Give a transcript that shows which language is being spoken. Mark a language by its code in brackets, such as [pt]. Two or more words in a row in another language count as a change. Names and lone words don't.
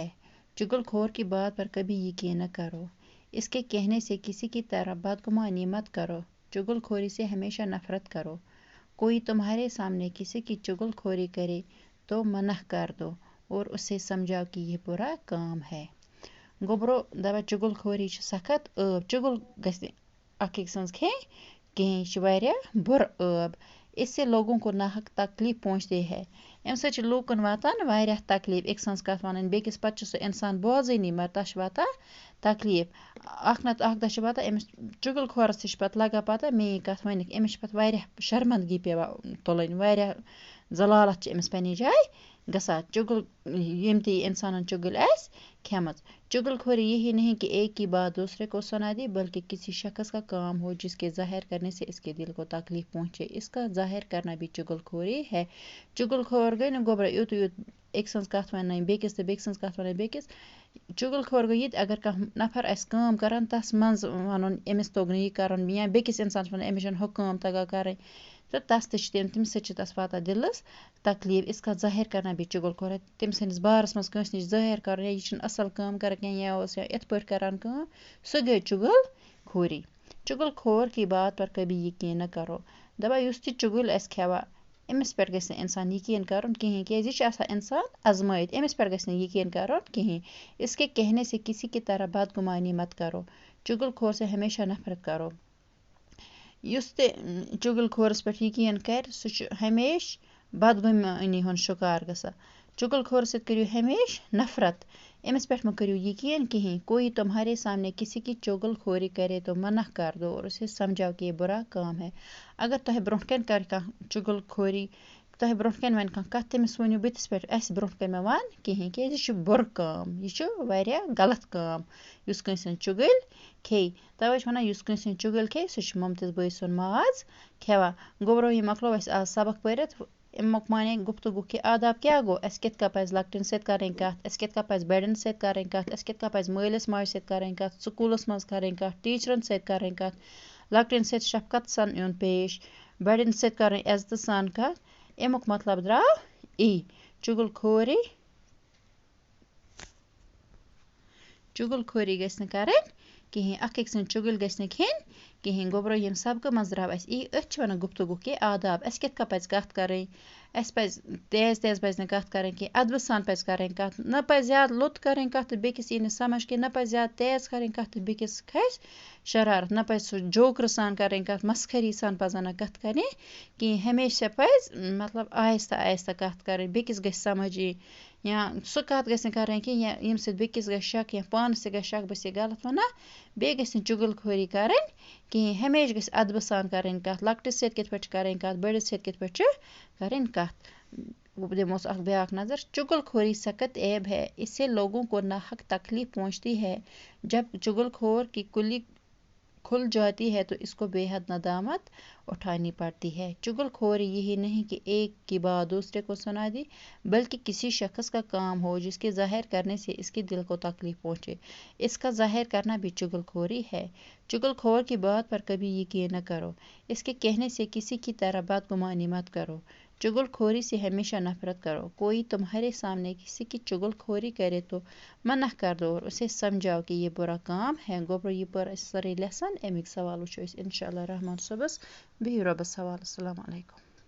[ur] چغل خور کی بات پر کبھی یقین نہ کرو، اس کے کہنے سے کسی کی طرح بدگمانی مت کرو۔ چغل خوری سے ہمیشہ نفرت کرو۔ کوئی تمہارے سامنے کسی کی چغل خوری کرے تو منع کر دو اور اسے سمجھاؤ کہ یہ برا کام ہے۔ [ks] گوبرو دپان چغل خوری سخت عیب، چغل گژھِ اکھ أکۍ سٕنٛز کھیٚنۍ کِہیٖنۍ، یہِ چھِ واریاہ بُرٕ عیب۔ [ur] اس سے لوگوں کو ناحق تکلیف پہنچتی ہے۔ [ks] اَمہِ سۭتۍ چھِ لوٗکن واتان واریاہ تکلیف، أکۍ سٕنٛز کتھ وَنٕنۍ بیٚکِس، پتہٕ چھُ سُہ اِنسان بوزٲنی مگر تَتھ چھِ واتان تکلیف۔ اکھ نتہٕ اکھ دۄہ چھِ واتان أمِس چغل خورس تہِ چھِ پتہٕ لگان پتہ میٛٲنۍ کتھ ؤنِکھ، أمِس چھِ پتہٕ واریاہ شرمندگی پیٚوان تُلٕنۍ، واریاہ ذلالت چھِ أمِس پنٛنہِ جایہِ گژھان۔ ییٚمۍ تہِ اِنسانن چغل آسہِ کھیٚمٕژ۔ [ur] چغل خوری یہی نہیں کہ ایک کی بات دوسرے کو سنا دی، بلکہ کسی شخص کا کام ہو جس کے ظاہر کرنے سے اس کے دل کو تکلیف پہنچے، اس کا ظاہر کرنا بھی چغل خوری ہے۔ [ks] چغل خور گٔے نہٕ گوبرا یُت أکۍ سٕنٛز کتھ وَنٕنۍ بیٚکِس تہٕ بیٚکہِ سٕنٛز کتھ وَنٕنۍ بیٚکِس۔ چغل خور گوٚو یہِ تہِ اگر کانٛہہ نفر آسہِ کٲم کران تس منٛز وَنُن أمِس توٚگ نہٕ یہِ کَرُن، یا بیٚکِس اِنسانس وَنُن أمِس چھُنہٕ ہُہ کٲم تگان کَرٕنۍ، تہٕ تس تہِ چھِ تَمہِ سۭتۍ چھِ تس واتان دِلس تکلیف، [ur] اس کا ظاہر کرنا بھی چغل خور ہے۔ [ks] تٔمۍ سٕنٛدِس بارس منٛز کٲنٛسہِ نِش ظٲہر کَرُن ہے یہِ چھُنہٕ اصٕل کٲم کران کیٚنٛہہ، یا اوس یِتھ پٲٹھۍ کران کٲم، سُہ گٔے چغل خوری۔ [ur] چغل خور کی بات پر کبھی یقین نہ کرو۔ [ks] دپان یُس تہِ چغل آسہِ کھٮ۪وان أمِس پٮ۪ٹھ گژھِ نہٕ اِنسان یقین کَرُن کِہیٖنۍ، کیٛازِ یہِ چھُ آسان اِنسان آزمٲیِتھ، أمِس پٮ۪ٹھ گژھِ نہٕ یقین کَرُن کِہیٖنۍ۔ [ur] اس کے کہنے سے کسی کی طرح بدگمانی مت کرو۔ چغل خور سے ہمیشہ نفرت کرو۔ [ks] یُس تہِ چغل خورس پٮ۪ٹھ یقین کرِ سُہ چھُ ہمیشہ بدگمانی ہُنٛد شکار گژھان۔ چغل خور سۭتۍ کٔرِو ہمیشہ نفرت، أمِس پٮ۪ٹھ مہٕ کٔرِو یقین کِہیٖنۍ۔ [ur] کوئی تمہارے سامنے کسی کی چغل خوری کرے تو منع کر دو اور اسے سمجھاؤ کہ یہ برا کام ہے۔ [ks] اگر تۄہہِ برونٛٹھ کَنہِ کرِ کانٛہہ چغل خوری، تۄہہِ برونٛٹھ کَنہِ وَنہِ کانٛہہ کَتھ، تٔمِس ؤنِو بٕتھِس پٮ۪ٹھ اَسہِ برونٛٹھ کَنہِ مہ وَن کِہیٖنۍ، کیٛازِ یہِ چھُ بُرٕ کٲم، یہِ چھُ واریاہ غلط کٲم یُس کٲنٛسہِ ہٕنٛز چُغل کھیٚیہِ۔ تَوَے چھِ وَنان یُس کٲنٛسہِ ہٕنٛز چُغل کھیٚیہِ سُہ چھُ مُمتِز بٲے سُنٛد ماز کھٮ۪وان۔ گوبرو یہِ مۄکلو اَسہِ آز سبق پٔرِتھ، اَمیُک معنی [ur] گفتگو کے آداب [ks] کیٛاہ گوٚو، اَسہِ کِتھ کٔنۍ پَزِ لۄکٹٮ۪ن سۭتۍ کَرٕنۍ کَتھ، اَسہِ کِتھ کٔنۍ پَزِ بَڑٮ۪ن سۭتۍ کَرٕنۍ کَتھ، اَسہِ کِتھ کٔنۍ پَزِ مٲلِس ماجہِ سۭتۍ کَرٕنۍ کَتھ، سکوٗلَس منٛز کَرٕنۍ کَتھ، ٹیٖچرَن سۭتۍ کَرٕنۍ کَتھ، لۄکٹٮ۪ن سۭتۍ شفقت سان یُن پیش، بَڑٮ۪ن سۭتۍ کَرٕنۍ عزتہٕ سان کَتھ۔ اَمیُک مطلب درٛاو یی چغل خوری گژھِ نہٕ کَرٕنۍ کِہیٖنۍ، اکھ أکۍ سٕنٛز چُغل گژھِ نہٕ کھیٚنۍ کِہیٖنۍ۔ گوبرو ییٚمہِ سبقہٕ منٛز درٛاو اَسہِ یی، أتھۍ چھِ وَنان [ur] گفتگو کے آداب، [ks] اَسہِ کِتھ کٔنۍ پَزِ کَتھ کَرٕنۍ، اَسہِ پَزِ تیز پَزِ نہٕ کَتھ کَرٕنۍ کینٛہہ، اَدبہٕ سان پَزِ کَرٕنۍ کَتھ، نہ پَزِ زیادٕ لوٚت کَرٕنۍ کَتھ تہٕ بیٚکِس یی نہٕ سمجھ کینٛہہ، نہ پَزِ زیادٕ تیز کَرٕنۍ کَتھ تہٕ بیٚکِس کھَسہِ شرارت، نہ پَزِ سُہ جوکرٕ سان کَرٕنۍ کَتھ، مسخٔری سان پَزن نہٕ کَتھ کَرنہِ کِہیٖنۍ، ہمیشہ پَزِ مطلب آہستہ آہستہ کَتھ کَرٕنۍ، بیٚکِس گژھِ سمجھ یِنۍ، یا سُہ کَتھ گژھِ نہٕ کَرٕنۍ کینٛہہ ییٚمہِ سۭتۍ بیٚکِس گژھِ شک یا پانَس تہِ گژھِ شک بہٕ چھَس یہِ غلط وَنان، بیٚیہِ گژھِ نہٕ چُغل خوری کَرٕنۍ کِہیٖنۍ، ہمیشہ گژھِ اَدبہٕ سان کَرٕنۍ کَتھ، لۄکٹِس سۭتۍ کِتھ پٲٹھۍ چھِ کَرٕنۍ کَتھ، بٔڑِس سۭتۍ کِتھ پٲٹھۍ چھِ کَرٕنۍ کَتھ۔ دِموس اکھ بیٛاکھ نظر۔ [ur] چغل خوری سخت عیب ہے، اس سے لوگوں کو ناحق تکلیف پہنچتی ہے۔ جب چغل خور کی کلی کھل جاتی ہے تو اس کو بے حد ندامت اٹھانی پڑتی ہے۔ چغل خوری یہی نہیں کہ ایک کی بات دوسرے کو سنا دی، بلکہ کسی شخص کا کام ہو جس کے ظاہر کرنے سے اس کے دل کو تکلیف پہنچے، اس کا ظاہر کرنا بھی چغل خوری ہے۔ چغل خور کی بات پر کبھی یقین نہ کرو، اس کے کہنے سے کسی کی طرح بدگمانی مت کرو۔ چغل خوری سے ہمیشہ نفرت کرو۔ کوئی تمہارے سامنے کسی کی چغل خوری کرے تو منع کر دو اور اسے سمجھاؤ کہ یہ برا کام ہے۔ [ks] گوبرو یہ پٔر اَسہِ سٲرٕے لیسن، اَمِکۍ سوال وٕچھو أسۍ [ar] اِنشاء اللہ [ks] رحمان صُبحس۔ بِہِو رۄبَس حوالہٕ، [ar] السلام علیکم۔